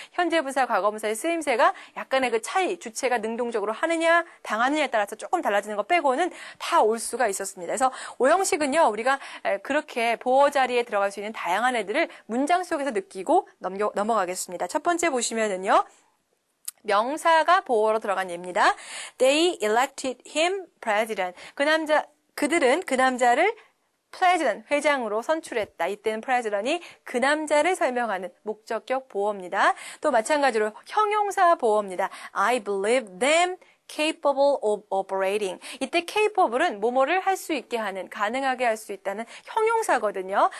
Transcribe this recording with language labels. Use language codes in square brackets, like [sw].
[ko] 현재 분사, 과거 분사의 쓰임새가 약간의 그 차이, 주체가 능동적으로 하느냐, 당하느냐에 따라서 조금 달라지는 거 빼고는 다 올 수가 있었습니다. 그래서 오형식은요, 우리가 그렇게 보어 자리에 들어갈 수 있는 다양한 애들을 문장 속에서 느끼고 넘어가겠습니다. 첫 번째 보시면은요, 명사가 보어로 들어간 예입니다. [en] They elected him president. [ko] 그들은 그 남자를 president, 회장으로 선출했다. 이때는 president이 그 남자를 설명하는 목적격 보어입니다. 또 마찬가지로 형용사 보어입니다. I believe them [en] capable of operating. [ko] 이때 capable은 뭐뭐를 할 수 있게 하는, 가능하게 할 수 있다는 형용사거든요.